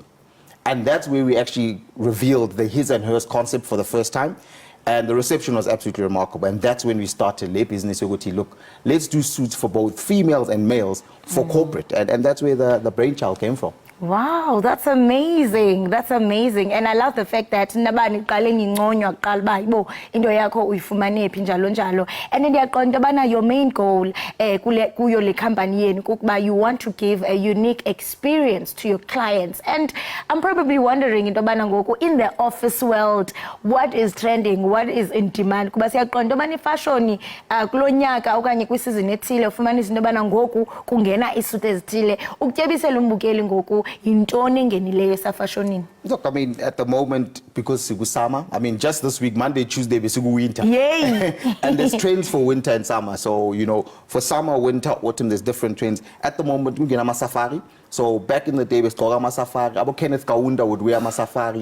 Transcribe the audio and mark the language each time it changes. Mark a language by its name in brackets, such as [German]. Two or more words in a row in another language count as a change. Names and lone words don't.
[English] And that's where we actually revealed the his and hers concept for the first time. And the reception was absolutely remarkable. And that's when we started the business. Look, let's do suits for both females and males for corporate. And that's where the brainchild came from. Wow, that's amazing. That's amazing. And I love the fact that [Xhosa] nabani qale nginconywa kuqala ba yibo into yakho uyifumane phi njalo njalo. [English] And [Xhosa] ndiyaqonda bana [English] your main goal [Xhosa] kuyo le company yenu kukuba [English] you want to give a unique experience to your clients. And I'm probably wondering [Xhosa] into bana ngoku [English] in the office world what is trending, what is in demand [Xhosa] kuba siyaqonda bana ifashion kulonyaka okanye kwisizini ethile ufumanisa into bana ngoku kungena isuit ezithile. Ukutyebisela umbukeli ngoku intoni ngenileyo esafashonini? [English] Look, I mean, at the moment, because it's summer, I mean, just this week, Monday, Tuesday, it's winter. Yay! And there's trends for winter and summer. So, you know, for summer, winter, autumn, there's different trends. At the moment, we're getting a safari. So back in the day, we saw a safari. Abo Kenneth Kaunda would wear a safari.